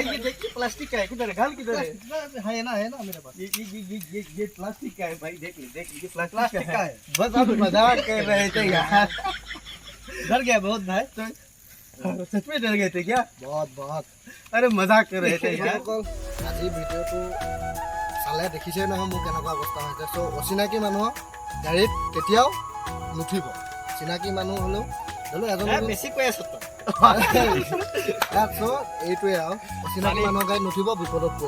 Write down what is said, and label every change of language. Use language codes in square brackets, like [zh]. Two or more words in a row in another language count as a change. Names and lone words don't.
[hi] ये देखिए प्लास्टिक का है, किधर है? घाल किधर है? है ना मेरे पास। ये प्लास्टिक का है भाई, देख लीजिए प्लास्टिक का है। बस आप मजाक कर रहे थे यार। डर गया बहुत भाई। सच में डर गए थे क्या? बहुत बहुत। अरे मजाक कर रहे थे यार। [as] আজি ভিডিঅ'টো চালে দেখিছে নহয় মোৰ কেনেকুৱা অৱস্থা হৈছে। চ' অচিনাকি মানুহক গাড়ীত কেতিয়াও নুঠিব। চিনাকি মানুহ হ'লেও ধৰি লওক এজন বেছি কৈ আছ তই। চ' এইটোৱে আৰু অচিনাকি মানুহৰ গাড়ীত নুঠিব, বিপদত পৰিব।